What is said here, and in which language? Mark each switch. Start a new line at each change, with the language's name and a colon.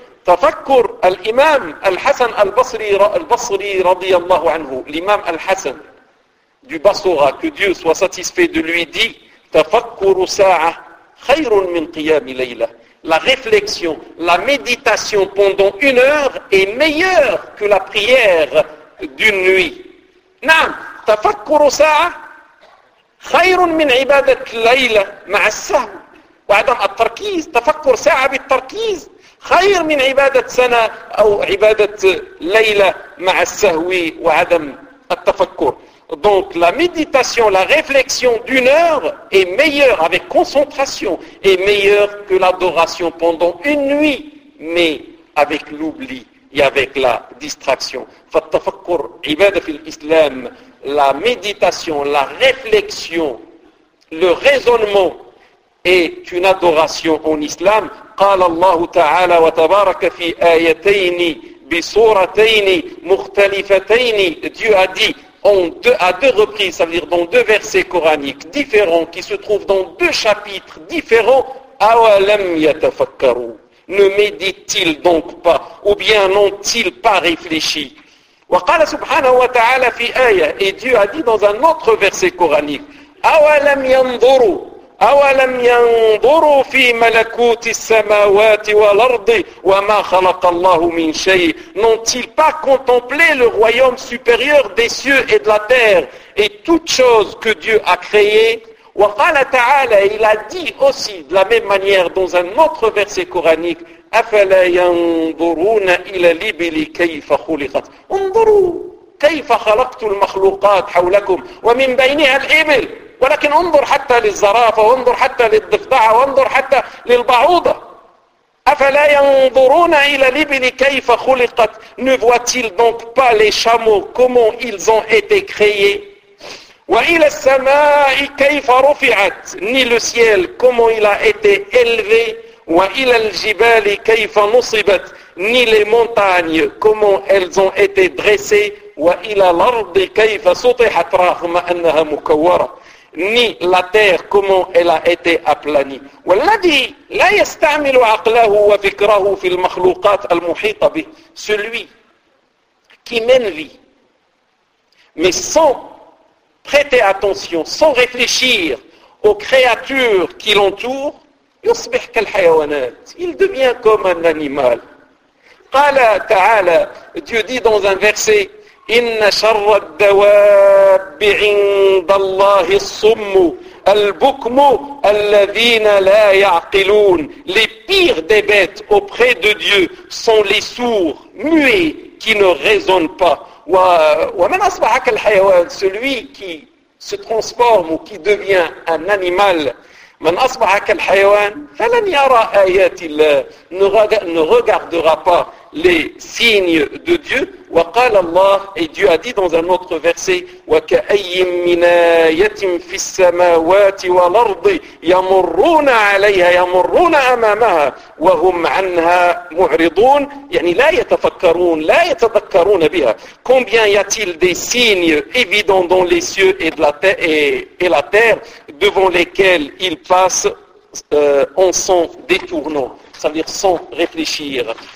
Arabic: تفكر الإمام الحسن البصري, البصري رضي الله عنه,
French: l'imam al-Hasan du Bassora, que Dieu soit satisfait de lui, dit
Arabic: تفكر ساعة خير من قيام ليلة,
French: la réflexion, la méditation pendant une heure est meilleure que la prière d'une nuit.
Arabic: نعم, تفكر ساعة خير من عبادة ليلة مع السهو وعدم التركيز. تفكر ساعة بالتركيز خير من عبادة سنة أو عبادة ليلة مع السهو وعدم التفكر.
French: Donc la méditation, la réflexion d'une heure est meilleure, avec concentration, est meilleure que l'adoration pendant une nuit, mais avec l'oubli et avec la distraction.
Arabic: فالتفكر عبادة في الإسلام
French: la méditation, la réflexion, le raisonnement est une adoration en islam.
Arabic: قال الله تعالى وتبارك في آيتين بصورتين مختلفتين.
French: Dieu a dit à deux reprises, c'est-à-dire dans deux versets coraniques différents, qui se trouvent dans deux chapitres différents,
Arabic: أَوَلَمْ يَتَفَكَّرُوا.
French: Ne méditent-ils donc pas, ou bien n'ont-ils pas réfléchi?
Arabic: وقال سبحانه وتعالى في آية.
French: Et Dieu a dit dans un autre verset coranique,
Arabic: أَوَلَمْ يَنْظُرُوا. أَوَلَمْ يَنْظُرُوا فِي مَلَكُوتِ السَّمَاوَاتِ وَالْأَرْضِ وَمَا خَلَقَ اللَّهُ مِنْ شَيْءٍ.
French: N'ont-ils pas contemplé le royaume supérieur des cieux et de la terre et toutes choses que Dieu a créées?
Arabic: وَقَالَ تَعَالَى.
French: Il a dit aussi de la même manière dans un autre verset coranique,
Arabic: أَفَلَا يَنْظُرُونَ إِلَى الْإِبِلِ كَيْفَ خُلِقَتْ. انظروا كيف خلقت المخلوقات حولكم ومن بينها الإبل. ولكن انظر حتى للزرافة وانظر حتى للضفدعة وانظر حتى للبعوضة. أفلا ينظرون إلى الإبل كيف خلقت.
French: Ne voit-il donc pas les chameaux comment ils ont été créés.
Arabic: وإلى السماء كيف رفعت.
French: Ni le ciel comment il a été élevé.
Arabic: وإلى الجبال كيف نصبت.
French: Ni les montagnes comment elles ont été dressées.
Arabic: وإلى الأرض كيف سطحت رغم أنها مكورة.
French: Ni la terre, comment elle a été aplanie.
Arabic: والذي لا يستعمل عقله وفكره في المخلوقات المحيطة به.
French: Celui qui m'envie, mais sans prêter attention, sans réfléchir aux créatures qui l'entourent,
Arabic: يصبح كالحيوانات.
French: Il devient comme un animal.
Arabic: قال تعالى,
French: Dieu dit dans un verset,
Arabic: إن شر الدواب عند الله الصم البكم الذين لا يعقلون.
French: Les pires des bêtes auprès de Dieu sont les sourds, muets, qui ne raisonnent pas.
Arabic: ومن أصبح كالحيوان.
French: Celui qui se transforme ou qui devient un animal.
Arabic: من أصبح كالحيوان فلن يرى آيات الله.
French: Ne regardera pas les signes de Dieu.
Arabic: وقال الله.
French: Et Dieu a dit dans un autre verset,
Arabic: وَكَأَيِّمْ مِنَا يَتِمْ فِي السَّمَاوَاتِ وَالْأَرْضِ يَمُرُّونَ عَلَيْهَا يَمُرُّونَ أَمَامَهَا وَهُمْ عَنْهَا مُعْرِضُونَ. يعني لا يتفكرون لا يتذكرون بها.
French: Combien y a-t-il des signes évidents dans les cieux et, de la, et la terre devant lesquels ils passent en s'en détournant, c'est-à-dire sans réfléchir.